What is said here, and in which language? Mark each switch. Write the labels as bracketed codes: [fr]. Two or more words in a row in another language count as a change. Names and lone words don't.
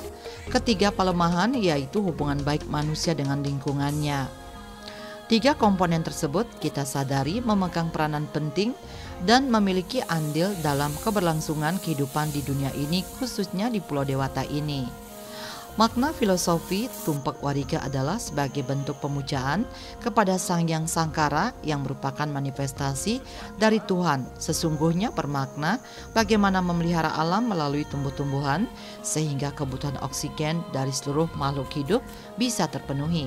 [id] Ketiga, Pelemahan yaitu hubungan baik manusia dengan lingkungannya. 3 komponen tersebut kita sadari memegang peranan penting dan memiliki andil dalam keberlangsungan kehidupan di dunia ini, khususnya di Pulau Dewata ini. Makna filosofi tumpak wariga adalah sebagai bentuk pemujaan kepada Sang Hyang Sangkara yang merupakan manifestasi dari Tuhan. Sesungguhnya bermakna bagaimana memelihara alam melalui tumbuh-tumbuhan sehingga kebutuhan oksigen dari seluruh makhluk hidup bisa terpenuhi.